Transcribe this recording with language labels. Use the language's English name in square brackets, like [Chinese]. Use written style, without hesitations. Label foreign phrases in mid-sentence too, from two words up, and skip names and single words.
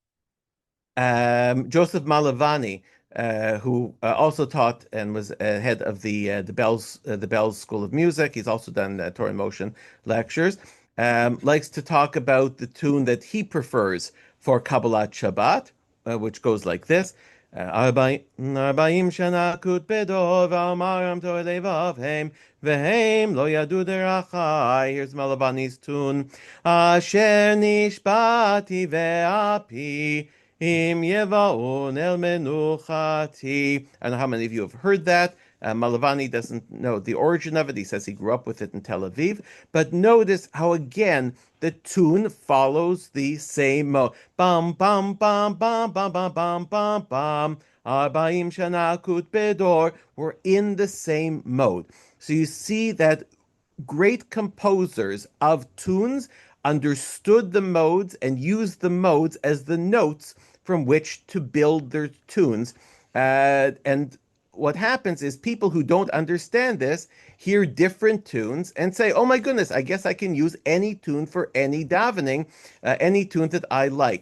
[English] Joseph Malavani, who also taught and was head of the Bells School of Music, he's also done Torah in Motion lectures. Likes to talk about the tune that he prefers for Kabbalat Shabbat, which goes like this. [Hebrew] ארבעים שנה אקוט בדור ואמר עם תעי לבב הם והם לא ידעו דרכי. [English] Here's Malavani's tune. [Hebrew] אשר נשבעתי באפי אם יבואון אל מנוחתי. [English] I don't know how many of you have heard that. Malavani doesn't know the origin of it. He says he grew up with it in Tel Aviv. But notice how, again, the tune follows the same mode. Bam, bam, bam, bam, bam, bam, bam, bam, bam. [Hebrew] ארבעים שנה אקוט בדור. [English] We're in the same mode. So you see that great composers of tunes understood the modes and used the modes as the notes from which to build their tunes. And what happens is people who don't understand this hear different tunes and say, oh my goodness, I guess I can use any tune for any davening, any tune that I like.